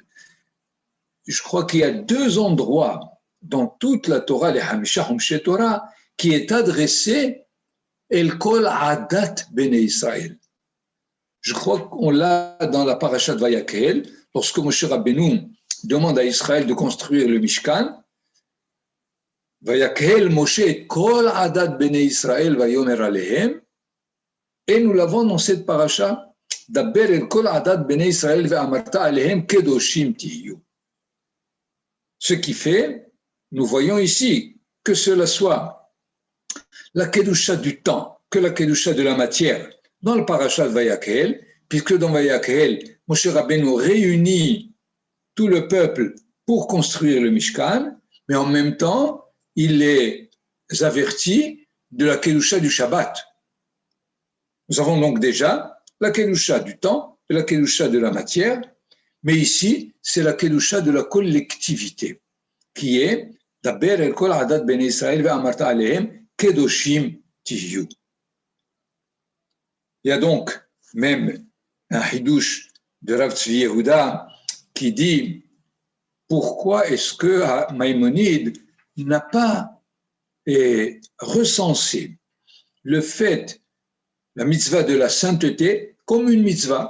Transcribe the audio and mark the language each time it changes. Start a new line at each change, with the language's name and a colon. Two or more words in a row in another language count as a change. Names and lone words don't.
French: Je crois qu'il y a 2 endroits dans toute la Torah, les
Hebrew: חמשה חומשי תורה,
French: qui est adressé
Hebrew: אל כל עדת בני ישראל.
French: Je crois qu'on l'a dans la parasha de Vayakhel, lorsque Moshe Rabbeinu demande à Israël de construire le Mishkan.
Hebrew: ויקהל משה כל עדת בני ישראל ויאמר אלהם.
French: Et nous l'avons dans cette parasha,
Hebrew: דבר אל כל עדת בני ישראל ואמרת אלהם קדשים תהיו.
French: Ce qui fait, nous voyons ici, que cela soit la Kedusha du temps, que la Kedusha de la matière, dans le parasha de Vayakhel, puisque dans Vayakhel, Moshe Rabbeinu réunit tout le peuple pour construire le Mishkan, mais en même temps, il les avertit de la Kedusha du Shabbat. Nous avons donc déjà la Kedusha du temps et la Kedusha de la matière, mais ici, c'est la Kedusha de la collectivité, qui est
Hebrew: דבר אל כל עדת בני ישראל ואמרת אלהם קדשים תהיו.
French: Il y a donc même un hidouche de Rav Tzvi Yehuda qui dit pourquoi est-ce que Maïmonide n'a pas recensé le fait, la mitzvah de la sainteté, comme une mitzvah.